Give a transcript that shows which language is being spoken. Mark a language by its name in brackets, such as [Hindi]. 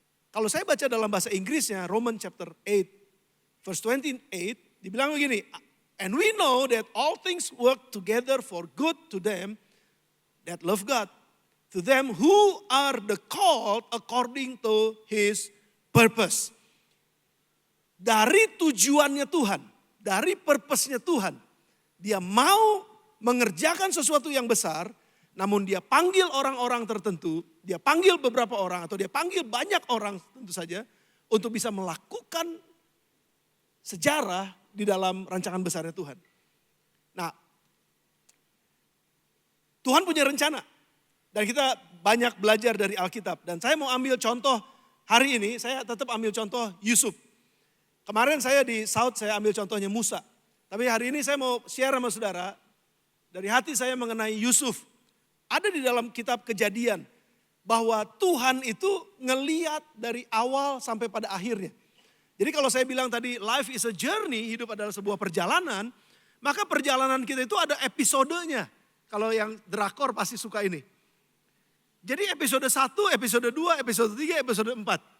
[Indonesian] Kalau saya baca dalam bahasa Inggrisnya, Romans chapter 8, verse 28, dibilang begini, [English] and we know that all things work together for good to them that love God, to them who are the called according to His purpose. [Indonesian] Dari tujuannya Tuhan, dari purpose-nya Tuhan, Dia mau mengerjakan sesuatu yang besar, namun Dia panggil orang-orang tertentu, Dia panggil beberapa orang atau Dia panggil banyak orang tentu saja untuk bisa melakukan sejarah di dalam rancangan besarnya Tuhan. Nah, Tuhan punya rencana. Dan kita banyak belajar dari Alkitab. Dan saya mau ambil contoh hari ini, saya tetap ambil contoh Yusuf. Kemarin saya di South, saya ambil contohnya Musa. Tapi hari ini saya mau share sama saudara, dari hati saya mengenai Yusuf. Ada di dalam kitab Kejadian, bahwa Tuhan itu ngeliat dari awal sampai pada akhirnya. Jadi kalau saya bilang tadi [English] life is a journey, [Indonesian] hidup adalah sebuah perjalanan, maka perjalanan kita itu ada episodenya. Kalau yang drakor pasti suka ini. Jadi episode 1, episode 2, episode 3, episode 4.